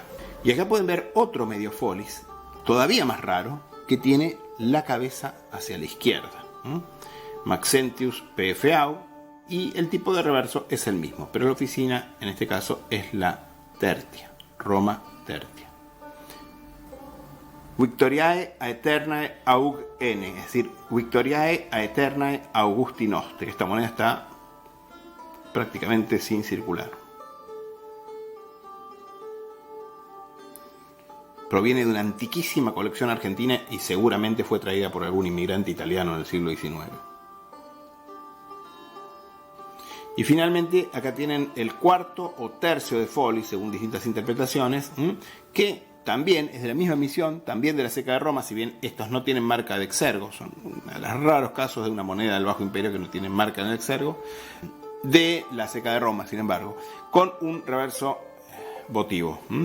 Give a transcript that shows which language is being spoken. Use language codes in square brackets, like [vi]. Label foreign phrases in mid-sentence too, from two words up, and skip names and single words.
[es] Y acá pueden ver otro medio folis, todavía más raro, que tiene la cabeza hacia la izquierda. Maxentius PFAU, y el tipo de reverso es el mismo, pero la oficina en este caso es la Tertia, Roma Tertia. [la] Victoriae aeternae aug n, [es] es decir, [la] Victoriae aeternae Augusti nostri. [es] Esta moneda está prácticamente sin circular. Proviene de una antiquísima colección argentina y seguramente fue traída por algún inmigrante italiano en el siglo XIX. Y finalmente acá tienen el cuarto o tercio de Foli, según distintas interpretaciones, que también es de la misma emisión, también de la Ceca de Roma, si bien estos no tienen marca de exergo, son uno de los raros casos de una moneda del Bajo Imperio que no tienen marca en el exergo, de la Ceca de Roma, sin embargo, con un reverso votivo.